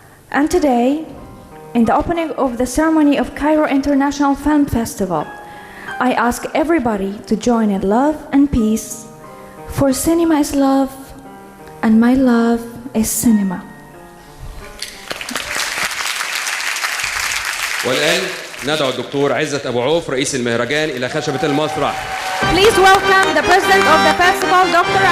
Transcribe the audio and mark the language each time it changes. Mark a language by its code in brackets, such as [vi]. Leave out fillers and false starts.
[en] And today, in the opening of the ceremony of Cairo International Film Festival, I ask everybody to join in love and peace, for cinema is love, and my love is cinema. [ar] والآن ندعو الدكتور عزت أبو عوف رئيس المهرجان إلى خشبة المسرح. [en] Please welcome the president of the festival, Dr.